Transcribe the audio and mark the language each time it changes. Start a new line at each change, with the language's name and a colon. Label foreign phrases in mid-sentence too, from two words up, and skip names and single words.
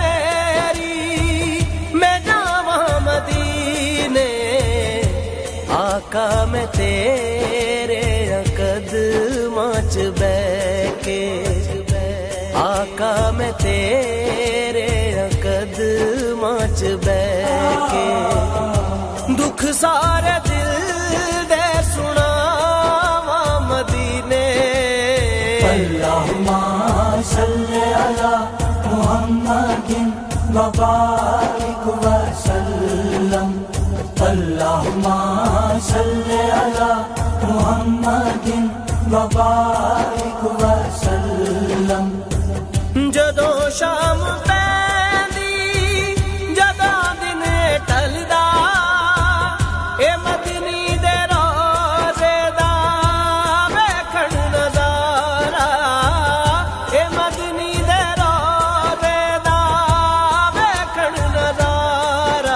Punjabi: آقا میں تیرے قدماں چ بہہ کے، آقا میں تیرے قدماں چ بہہ کے دکھ سارے دل دے سناواں مدینے.
Arabic: اللهم صل على محمد و بارك و سلم. اللهم صل على محمد و بارك و سلم.
Punjabi: جدوں شام پیندی جدوں دن ٹلدا، اے مدنی دے روضے دا ویکھن نظارا، اے مدنی دے روضے دا ویکھن نظارا.